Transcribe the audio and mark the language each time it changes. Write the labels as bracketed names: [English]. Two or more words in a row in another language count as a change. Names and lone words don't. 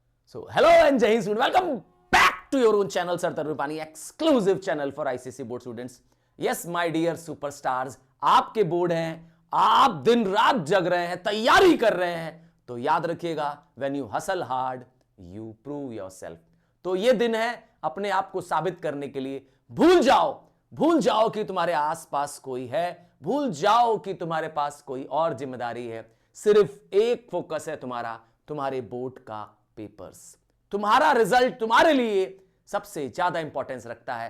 [English] So, hello and [Hindi] जय हिंद [English] students. Welcome back to your own channel, Sir Tarun Rupani, exclusive channel for ICSE board students. Yes, my dear superstars, [Hindi] आपके बोर्ड हैं, आप दिन रात जग रहे हैं, तैयारी कर रहे हैं, तो याद रखिएगा, [English] when you hustle hard, you prove yourself. [Hindi] तो ये दिन है अपने आप को साबित करने के लिए. भूल जाओ कि तुम्हारे आसपास कोई है, भूल जाओ कि तुम्हारे पास कोई और जिम्मेदारी है. सिर्फ एक फोकस है तुम्हारे बोर्ड का पेपर्स. तुम्हारा रिजल्ट तुम्हारे लिए सबसे ज्यादा इंपॉर्टेंस रखता है.